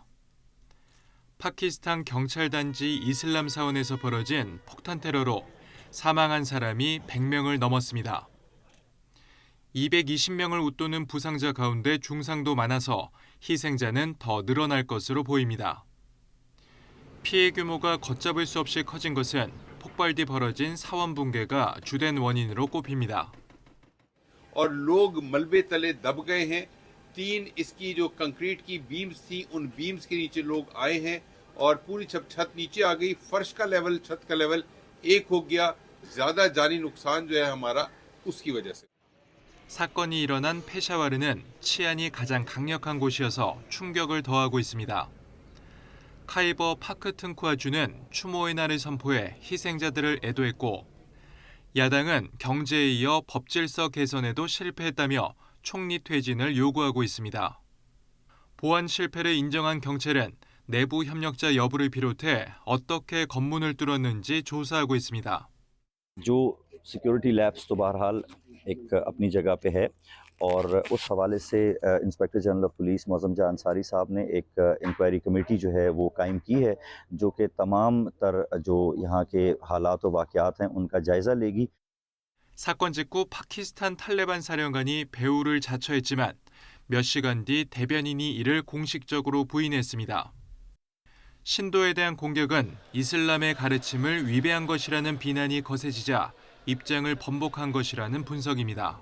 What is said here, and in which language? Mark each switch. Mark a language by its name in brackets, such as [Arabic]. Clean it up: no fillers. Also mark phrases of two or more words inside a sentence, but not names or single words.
[Korean] 파키스탄 경찰단지 이슬람 사원에서 벌어진 폭탄 테러로 사망한 사람이 100명을 넘었습니다. 220명을 웃도는 부상자 가운데 중상도 많아서 희생자는 더 늘어날 것으로 보입니다. 피해 규모가 걷잡을 수 없이 커진 것은 폭발 뒤 벌어진 사원 붕괴가 주된 원인으로 꼽힙니다. [Urdu] اور لوگ ملبے تلے دب گئے ہیں. 3 اس کی جو کنکریٹ کی بیمز تھی ان بیمز کے نیچے لوگ آئے ہیں اور پوری چھت نیچے آ گئی. فرش کا لیول، چھت کا لیول ایک ہو گیا۔ زیادہ جانی نقصان جو ہے ہمارا اس کی وجہ سے. [Korean] 사건이 일어난 페샤와르는 치안이 가장 강력한 곳이어서 충격을 더하고 있습니다. 카이버 파크튼쿠아주는 추모의 날을 선포해 희생자들을 애도했고 야당은 경제에 이어 법 질서 개선에도 실패했다며 총리 퇴진을 요구하고 있습니다. 보안 실패를 인정한 경찰은 내부 협력자 여부를 비롯해 어떻게 검문을 뚫었는지 조사하고 있습니다. [Urdu] جو [English] security labs [Urdu] تو بہرحال ایک اپنی جگہ پہ ہے اور اس حوالے سے [English] inspector general of police [Urdu] موجم جہاں انصاری صاحب نے ایک [English] inquiry committee [Urdu] جو ہے وہ قائم کی ہے جو کہ تمام تر جو یہاں کے حالات و واقعات ہیں ان کا جائزہ لے گی. [Korean] 사건 직후 파키스탄 탈레반 사령관이 배후를 자처했지만 몇 시간 뒤 대변인이 이를 공식적으로 부인했습니다. 신도에 대한 공격은 이슬람의 가르침을 위배한 것이라는 비난이 거세지자 입장을 번복한 것이라는 분석입니다.